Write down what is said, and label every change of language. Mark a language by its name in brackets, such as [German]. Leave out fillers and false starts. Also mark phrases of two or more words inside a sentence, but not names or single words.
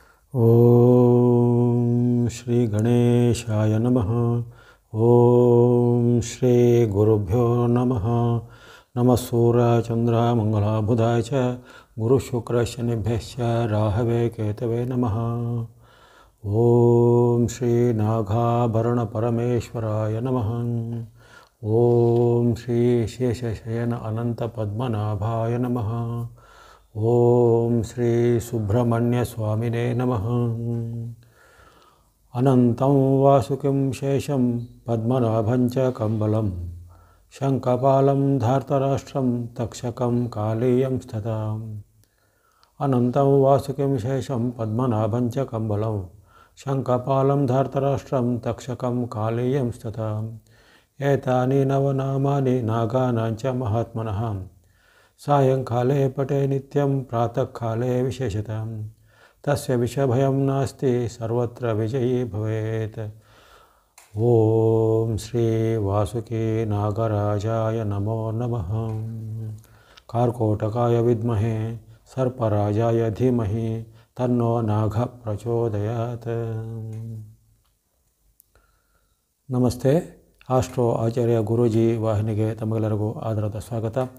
[Sanskrit] ಓಂ ಶ್ರೀ ಗಣೇಶಾಯ ನಮಃ. ಓಂ ಶ್ರೀ ಗುರುಭ್ಯೋ ನಮಃ. ನಮಃ ಸೂರ್ಯ ಚಂದ್ರ ಮಂಗಳ ಬುಧಾಯ ಚ ಗುರು ಶುಕ್ರ ಶನಿಭ್ಯಶ್ಚ ರಾಹವೇ ಕೇತವೇ ನಮಃ. ಓಂ ಶ್ರೀ ನಾಗಾಭರಣ ಪರಮೇಶ್ವರಾಯ ನಮಃ. ಓಂ ಶ್ರೀ ಶೇಷಶಯನ ಅನಂತ ಪದ್ಮನಾಭಾಯ ನಮಃ. ಓಂ ಶ್ರೀ ಸುಬ್ರಹ್ಮಣ್ಯ ಸ್ವಾಮಿನೇ ನಮಃ. ಅನಂತಂ ವಾಸುಕಿಂ ಶೇಷಂ ಪದ್ಮನಾಭಂ ಚ ಕಂಬಲಂ ಶಂಖಪಾಲಂ ಧಾರ್ತರಾಷ್ಟ್ರಂ ತಕ್ಷಕಂ ಕಾಲೇಯಂ ಸ್ಥತಾಂ. ಅನಂತಂ ವಾಸುಕಿಂ ಶೇಷಂ ಪದ್ಮನಾಭಂ ಚ ಕಂಬಲಂ ಶಂಖಪಾಲಂ ಧಾರ್ತರಾಷ್ಟ್ರಂ ತಕ್ಷಕಂ ಕಾಲೇಯಂ ಸ್ಥತಾಂ. ಏತಾನಿ ನವನಾಮಾನಿ ನಾಗಾನಾಂ ಚ ಮಹಾತ್ಮನಃ. ಸಾಯಂಕಾಲೇ ಪಟೇ ನಿತ್ಯಂ ಪ್ರಾತಃ ಕಾಲೇ ವಿಶೇಷತಃ. ತಸ್ಯ ವಿಷಭಯಂ ನಾಸ್ತಿ ಸರ್ವತ್ರ ವಿಜಯೀ ಭವೇತ್. ಓಂ ಶ್ರೀ ವಾಸುಕಿ ನಾಗರಾಜಾಯ ನಮೋ ನಮಃ. ಕಾರ್ಕೋಟಕಾಯ ವಿದ್ಮಹೇ ಸರ್ಪರಾಜಾಯ ಧೀಮಹಿ ತನ್ನೋ ನಾಗ ಪ್ರಚೋದಯಾತ್. [Kannada] ನಮಸ್ತೆ. ಆಸ್ಟ್ರೋ ಆಚಾರ್ಯ ಗುರೂಜಿ ವಾಹಿನಿಗೆ ತಮಗೆಲ್ಲರಿಗೂ ಆದರದ ಸ್ವಾಗತ.